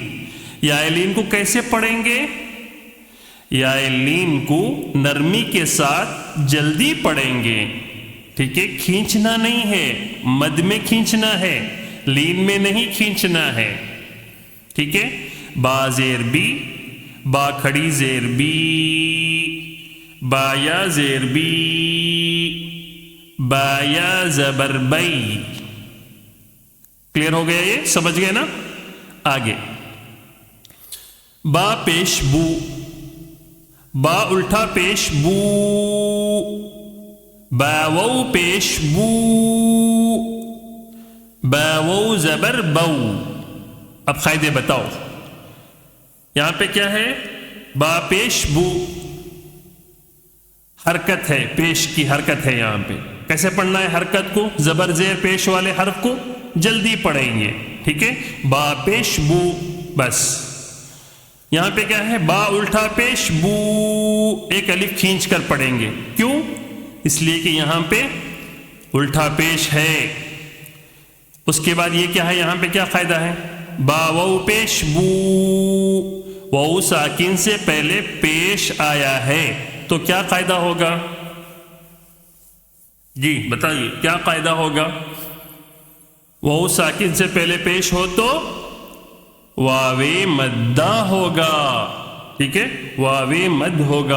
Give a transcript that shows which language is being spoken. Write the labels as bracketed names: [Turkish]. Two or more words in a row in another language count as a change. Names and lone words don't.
[Urdu] یا لین کو کیسے پڑھیں گے؟ یا لین کو نرمی کے ساتھ جلدی پڑھیں گے. ٹھیک ہے, کھینچنا نہیں ہے, مد میں کھینچنا ہے, لین میں نہیں کھینچنا ہے. ٹھیک ہے, با زیر بی, با کھڑی زیر بی, با یا زیر بی, با یا زبر بئی. کلیئر ہو گیا؟ یہ سمجھ گئے نا؟ آگے با پیش بو, با الٹا پیش بو, با وو پیش بو, با وو زبر بو. اب قاعدے بتاؤ, یہاں پہ کیا ہے؟ با پیش بو حرکت ہے, پیش کی حرکت ہے. یہاں پہ کیسے پڑھنا ہے حرکت کو؟ زبر زیر پیش والے حرف کو جلدی پڑھیں گے. ٹھیک ہے, با پیش بو بس. یہاں پہ کیا ہے؟ با الٹا پیش بو, ایک الف کھینچ کر پڑھیں گے. کیوں؟ اس لیے کہ یہاں پہ الٹا پیش ہے. اس کے بعد یہ کیا ہے؟ یہاں پہ کیا قاعدہ ہے؟ با وو پیش بو, وو ساکن سے پہلے پیش آیا ہے تو کیا قاعدہ ہوگا؟ جی بتائیے کیا قاعدہ ہوگا؟ وو ساکن سے پہلے پیش ہو تو واو مدہ ہوگا. ٹھیک ہے, واو مد ہوگا.